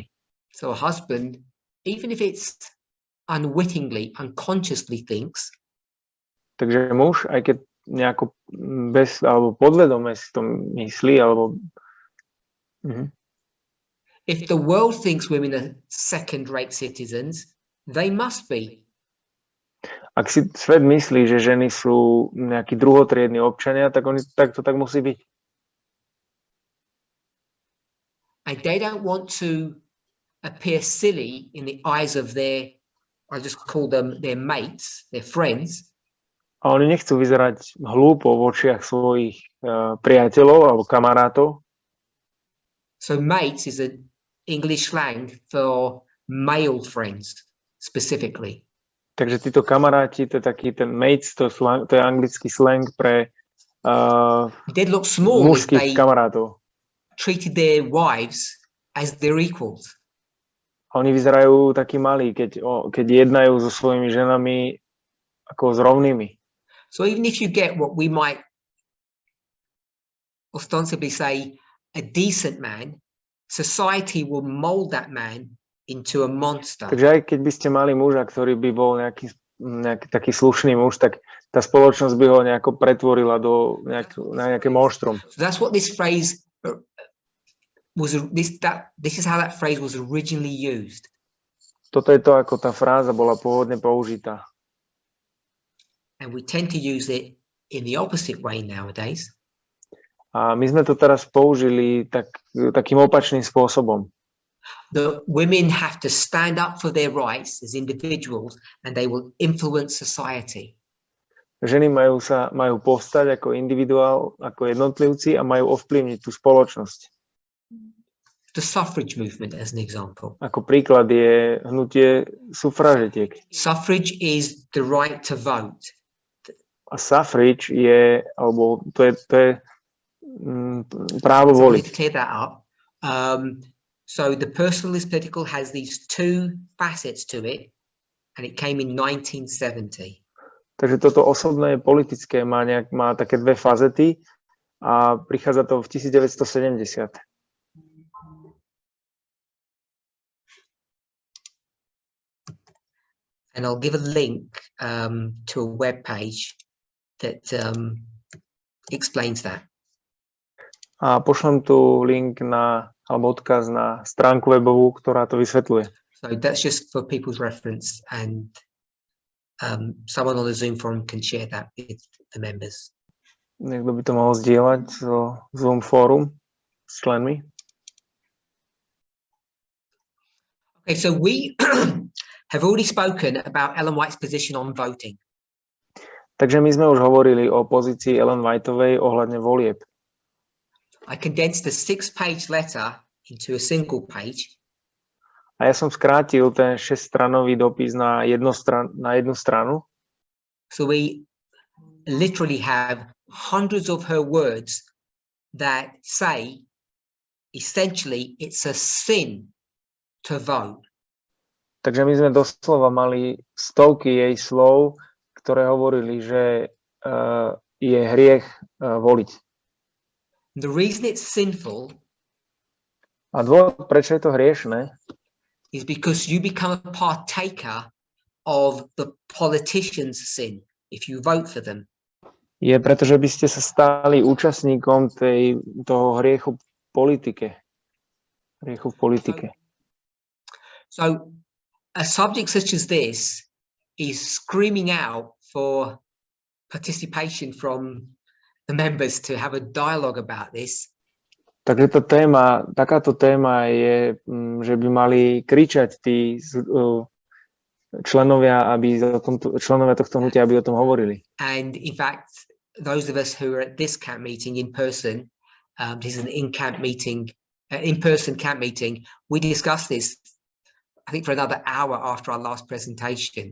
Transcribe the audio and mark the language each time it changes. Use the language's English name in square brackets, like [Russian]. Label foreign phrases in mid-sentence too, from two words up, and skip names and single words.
[English] So a husband, even if it's unwittingly, unconsciously thinks, [Slovak] Takže muž, aj keď nejako bez alebo podvedome si to myslí, alebo [English] if the world thinks women are second-rate citizens, they must be. [Slovak] ak si svet myslí, že ženy sú nejakí druhotriedni občania, tak to tak musí byť. [English] And they don't want to appear silly in the eyes of their, I just call them their mates, their friends. [Slovak] A oni nechcú vyzerať hlúpo v očiach svojich priateľov alebo kamarátov. [English] So mates is an English slang for male friends specifically. [Slovak] Takže títo kamaráti, to je taký ten mates, to je anglický slang pre [English] They'd look small if [Slovak] mužských [English] they [Slovak] kamarátov. [English] treated their wives as their equals. [Slovak] A oni vyzerajú takí malí, keď jednajú so svojimi ženami ako s rovnými. [English] So even if you get what we might ostensibly say a decent man, society will mold that man into a monster. [Slovak] Takže aj keď by ste mali muža, ktorý by bol nejaký taký slušný muž, tak tá spoločnosť by ho nejako pretvorila na nejaké monštrum. [English] So that's what this phrase was. This is how that phrase was originally used. [Slovak] Toto je to, ako tá fráza bola pôvodne použitá. [English] And we tend to use it in the opposite way nowadays. [Slovak] A my sme to teraz použili takým opačným spôsobom. [English] The women have to stand up for their rights as individuals and they will influence society. [Slovak] Ženy majú povstať ako individuál, ako jednotlivci a majú ovplyvniť tú spoločnosť. [English] The suffrage movement as an example. [Slovak] Ako príklad je hnutie sufražetiek. [English] Suffrage is the right to vote. [Slovak] A suffrage je, alebo to je právo [English] So [Slovak] voliť. [English] to clear that up. So the personalist political has these two facets to it, and it came in 1970. [Slovak] Takže toto osobné politické má také dve fazety a prichádza to v 1970. [English] And I'll give a link to a web page that explains that. [Slovak] A pošlem tu link alebo odkaz na stránku webovú, ktorá to vysvetľuje. [English] So that's just for people's reference, and someone on the Zoom forum can share that with the members. [Slovak] Niekto by to mohol zdieľať zo Zoom fórum s členmi. [English] Okay, so we have already spoken about Ellen White's position on voting. [Slovak] Takže my sme už hovorili o pozícii Ellen Whiteovej ohľadne volieb. [English] I condensed a 6-page letter into a single page. [Slovak] A ja som skrátil ten 6-stranový dopis na jednu stranu. [English] So we literally have hundreds of her words that say, essentially, it's a sin to vote. [Slovak] Takže my sme doslova mali stovky jej slov, ktoré hovorili, že je hriech voliť. [English] The reason it's sinful [Slovak] A dôvod, prečo je to hriešne, [English] is because you become a partaker of the politician's sin if you vote for them. [Slovak] je preto, že by ste sa stali účastníkom toho hriechu v politike. Hriechu v politike. [English] So a subject such as this is screaming out for participation from the members to have a dialogue about this. [Slovak] Takže takáto téma je, že by mali kričať tí členovia tohto hnutia, aby o tom hovorili. [English] And in fact, those of us who are at this camp meeting in person, this is an in-camp meeting, in-person camp meeting, we discussed this, I think, for another hour after our last presentation.